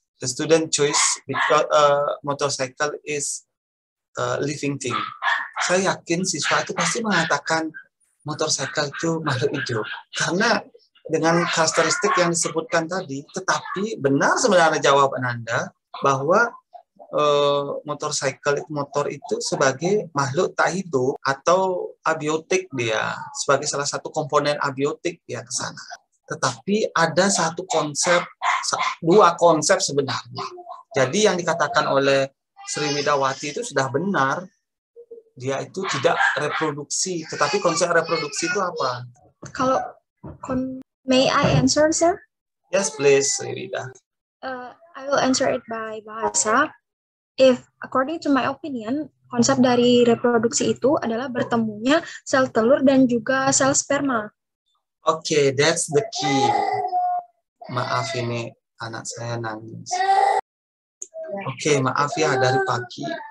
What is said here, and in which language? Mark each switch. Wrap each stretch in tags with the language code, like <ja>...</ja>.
<en>The student choice because motorcycle is a living thing.</en> <id>Saya yakin siswa itu pasti mengatakan motorcycle itu makhluk hidup. Karena dengan karakteristik yang disebutkan tadi, tetapi benar sebenarnya jawaban Anda bahwa motor itu sebagai makhluk tak hidup atau abiotik dia, sebagai salah satu komponen abiotik dia ke sana. Tetapi ada satu konsep, dua konsep sebenarnya. Jadi yang dikatakan oleh Sri Widawati itu sudah benar. Dia itu tidak reproduksi, tetapi konsep reproduksi itu apa?</id> <en>Kalau may I answer, sir? Yes, please, Rida. I will answer it by bahasa. If according to my opinion,</en> <id>konsep dari reproduksi itu adalah bertemunya sel telur dan juga sel sperma.</id> <en>Okay, that's the key.</en> <id>Maaf ini anak saya nangis. Okay, maaf ya dari pagi.</id>